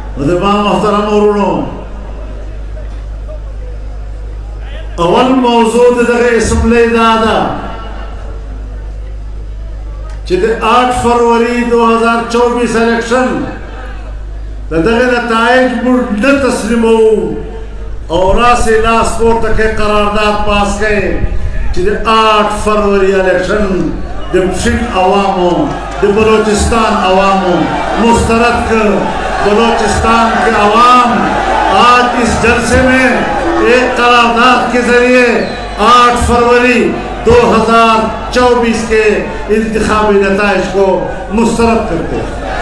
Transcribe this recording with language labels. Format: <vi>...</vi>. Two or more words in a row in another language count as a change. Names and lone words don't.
<ps>عزیزان محترم اورونو اول موضوع دغه اسمبلی دادا چې د 8 فروری 2024 الیکشن دغه نتائج موږ نه تسلیمو اور راسه لاس پورته کې قرارداد پاس کړي چې د 8 فروری الیکشن د پشین عوامو د بلوچستان عوامو مسترد کر</ps> <ur>بلوچستان کے عوام آج اس جلسے میں ایک قرارداد کے ذریعے 8 فروری 2024 کے انتخابی نتائج کو مسترد کرتے ہیں.</ur>